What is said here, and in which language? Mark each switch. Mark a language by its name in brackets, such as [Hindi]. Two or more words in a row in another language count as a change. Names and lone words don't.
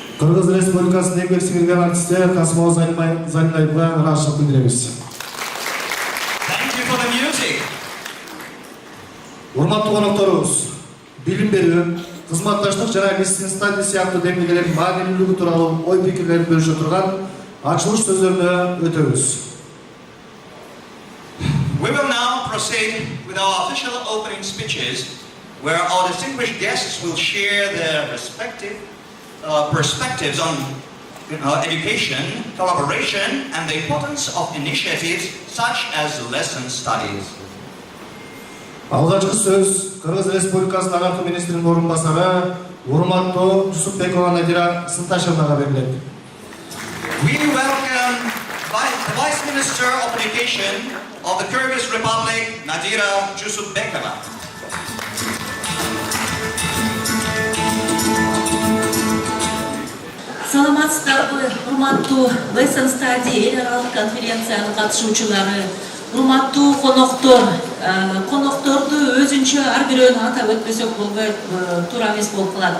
[Kyrgyz] Кыргыз Республикасынын эмгек сиңирген артисти Касымова Залилаевга ыраазычылык билдиребиз. [English] Thank you for the music. [Kyrgyz] Урматтуу конокторубуз, билим берүү, кызматташтык жана листинг стадий сыяктуу демилгелердин маанилүүлүгү тууралуу ой пикирлерин бөлүшө турган ачылыш сөздөрүнө өтөбүз. [English] We will now proceed with our official opening speeches, where our distinguished guests will share their respective perspectives on education, collaboration, and the importance of initiatives such as lesson studies. [Kyrgyz] Алгачкы сөз Кыргыз Республикасынын агартуу министринин орун басары урматтуу Жусупбекова Надира Сынташевнага берилет. [English] We welcome the Vice Minister of Education of the Kyrgyz Republic, Nadira Jusupbekova. [Kyrgyz] Саламатсыздарбы, урматтуу [English] Lesson Study [Kyrgyz] аралык конференциянын катышуучулары, урматтуу коноктор, конокторду өзүнчө ар бирөөнү атап өтпөсөк болбойт, туура эмес болуп калат.